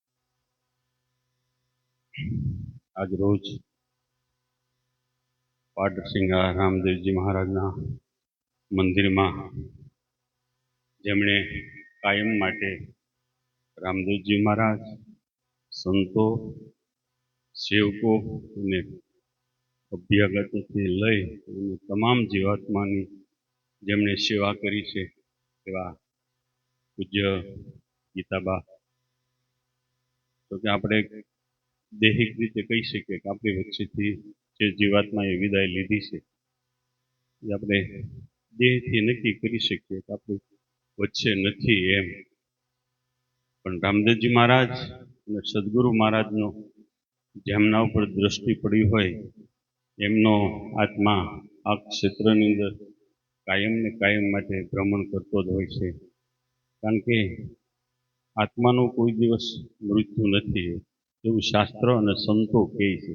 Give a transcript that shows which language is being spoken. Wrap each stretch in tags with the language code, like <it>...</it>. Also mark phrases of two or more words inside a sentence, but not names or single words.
<gu>આજ રોજ પાડરસિંગા રામદેવ જી મહારાજ મંદિર માં જેમણે કાયમ માટે રામદેવજી મહારાજ સંતો સેવકો ને અભ્યાગત થી લઈ તમામ જીવાત્માની જેમણે સેવા કરી છે એવા પૂજ્ય ગીતાબા. તો કે આપણે દૈહિક રીતે કહી શકીએ કે આપણી વચ્ચેથી જે જીવાત્માએ વિદાય લીધી છે એ આપણે દેહથી નક્કી કરી શકીએ કે આપણી વચ્ચે નથી એમ. પણ રામદેવજી મહારાજ અને સદગુરુ મહારાજનો જેમના ઉપર દ્રષ્ટિ પડી હોય એમનો આત્મા આ ક્ષેત્રની અંદર કાયમ ને કાયમ માટે ભ્રમણ કરતો જ હોય છે. કારણ કે આત્માનું કોઈ દિવસ મૃત્યુ નથી એવું શાસ્ત્ર અને સંતો કહે છે.</gu>